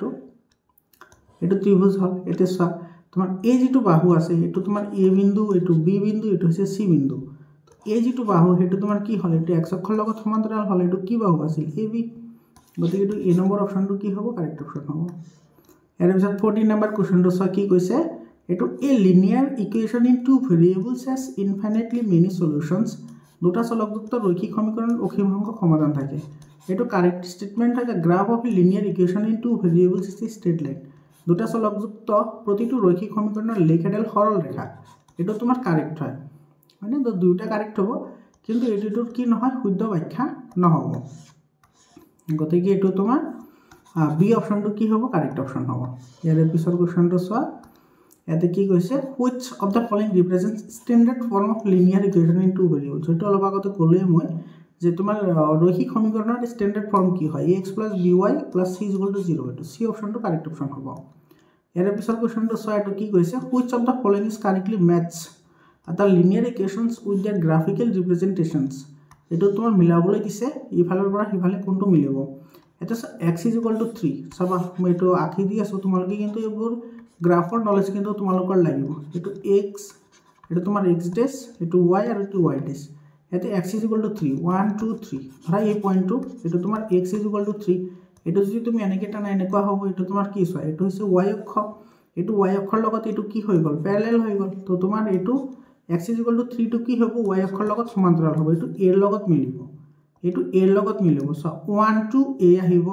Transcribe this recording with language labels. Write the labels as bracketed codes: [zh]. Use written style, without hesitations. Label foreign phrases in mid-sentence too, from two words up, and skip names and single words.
[as] এটো ত্ৰিভুজ হল এতে চোৱা তোমাৰ এই যেটো বাহু আছে এটো তোমাৰ a বিন্দু এটো b বিন্দু এটো হৈছে c বিন্দু এই যেটো বাহু হেতু তোমাৰ কি হল এটো x অক্ষৰ লগত সমান্তৰাল হল এটো কি বাহু আছিল ab গতিকে এটো a নম্বৰ অপশনটো কি হ'ব [en] correct option [as] হ'ব এর পিছত 14 নম্বৰ কোৱেশ্চনটো চোৱা কি কৈছে এটো [en] a linear equation in two variables has infinitely many solutions [as] দুটা চলকযুক্ত ৰৈখিক সমীকৰণৰ অসীম সংখ্যক সমাধান থাকে এটো [en] correct statement [as] আছে [en] graph of a linear equation in two variables is a straight line [as] দুটা চলকযুক্ত প্ৰতিটো ৰৈখিক সমীকৰণৰ লেখাডাল সৰল ৰেখা এটো তোমাৰ কারেক্ট হয় মানে দুটা কারেক্ট হ'ব কিন্তু এটোৰ কি নহয় শুদ্ধ ব্যাখ্যা নহব গতিকে এটো তোমাৰ বি অপশনটো কি হ'ব [en] correct option [as] হ'ব ইয়াৰ পিছৰ কোৱেশ্চনটো চোৱা ইয়াতে কি কৈছে [en] which of the following represents standard form of linear equation in two variables [as] এটো অলপ আগতে ক'লোৱে মই যে তোমাৰ ৰৈখিক সমীকৰণৰ [en] standard form [as] কি হয় ax + by + c = 0 এটো c অপশনটো [en] correct option [as] হ'ব ইয়াৰ পিছৰ কোৱেশ্চনটো চোৱা এটো কি কৈছে [en] which of the following is correctly match the linear equations with their graphical representations [as] এটো তোমাৰ মিলাবলৈ দিছে ইফালৰ পৰা সিফালে কোনটো মিলাব এটা x = 3 চাবা মই এটো আঁকি দি আছো তোমালোকে কিন্তু এইবোৰ গ্ৰাফৰ নলেজ কিন্তু তোমালোকৰ লাগিব এটো x এটো তোমাৰ x ডেশ এটো y আৰু এটো y ডেশ এতে x = 3 1 2 3 ধৰা এই পয়েন্টটো এটো তোমাৰ x = 3 এটো যদি তুমি এনেকে টানা এনেকুৱা হ'ব এটো তোমাৰ কি হয় এটো হৈছে y অক্ষ এটো y অক্ষৰ লগত এটো কি হৈ গল প্যারালাল হৈ গল তো তোমাৰ এটো x = 3 টো কি হ'ব y অক্ষৰ লগত সমান্তৰাল হ'ব এটো a ৰ লগত মিলিব এটো a ৰ লগত মিলিব সো 1 2 a আহিব